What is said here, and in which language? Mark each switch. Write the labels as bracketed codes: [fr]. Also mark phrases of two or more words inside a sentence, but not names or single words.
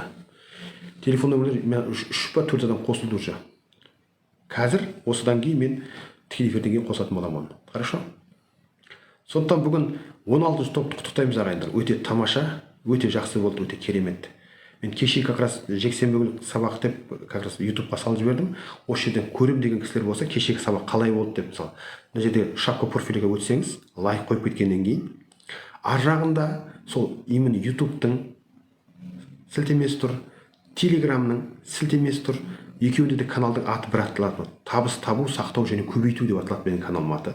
[kk] Телефон нөмірлер мен 3 па 4 адам қосылды уже. Қазір осыдан кейін мен тікелей эфирден кейін қосатын боламын. [ru] Хорошо? [kk] Сондықтан бүгін 16 топты құттықтаймыз ағайындар. Өте тамаша, өте жақсы болды, өте керемет. Мен кеше [ru] как раз [kk] жексенбі күні сабақ деп [ru] как раз [kk] YouTube-ға салып жібердім. Осы жерден көрем деген кісілер болса, кешегі сабақ қалай болды деп, мысалы, мына жерде шапка профиліге өтсеңіз, лайк қойып кеткеннен кейін, ар жағында сол именно YouTube-тың сілтемесі тұр, Telegram-ның сілтемесі тұр. Екеуінде де каналдың аты бір аталады. Табыс табу, сақтау және көбейту деп аталады менің каналым аты.